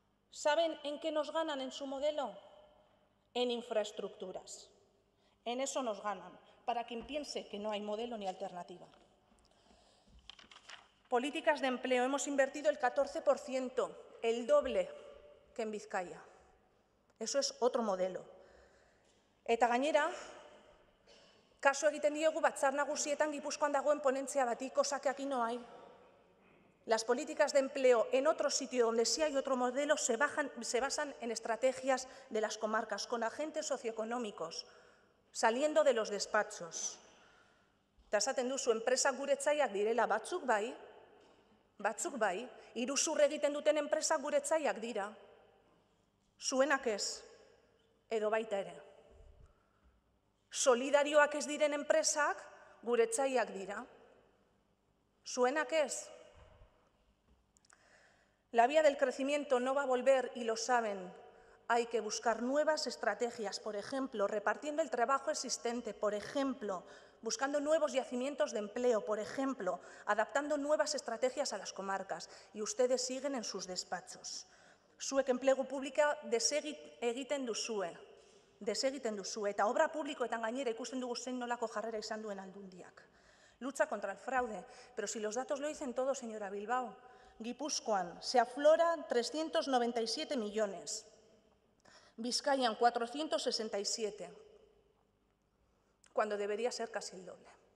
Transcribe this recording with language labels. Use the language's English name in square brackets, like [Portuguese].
[Spanish] ¿Saben en qué nos ganan en su modelo? En infraestructuras. En eso nos ganan, para quien piense que no hay modelo ni alternativa. Políticas de empleo. Hemos invertido el 14%, el doble que en Vizcaya. Eso es otro modelo. [Basque] Eta gainera, kaso egiten diegu Batzar Nagusietan Gipuzkoan dagoen ponentzia bati, [Spanish] cosa que aquí no hay. Las políticas de empleo en otro sitio donde sí hay otro modelo se basan en estrategias de las comarcas, con agentes socioeconómicos, saliendo de los despachos. [Basque] Eta esaten duzu, enpresa guretzaiak direla, batzuk bai, iruzur egiten duten enpresa guretzaiak dira. Zuenak ez, edo baita ere. Solidarioak ez diren enpresak guretzaiak dira. Zuenak ez. [Spanish] La vía del crecimiento no va a volver, y lo saben. Hay que buscar nuevas estrategias, por ejemplo, repartiendo el trabajo existente, por ejemplo, buscando nuevos yacimientos de empleo, por ejemplo, adaptando nuevas estrategias a las comarcas. Y ustedes siguen en sus despachos. [Basque] Zuek enplegu publika desegiten duzue, eta obra publikoetan gainera ikusten dugu zein nolako jarrera izan duen Aldundiak. [Spanish] Lucha contra el fraude, pero si los datos lo dicen todo, señora Bilbao. Guipúzcoan se afloran 397 millones, Vizcayan 467, cuando debería ser casi el doble.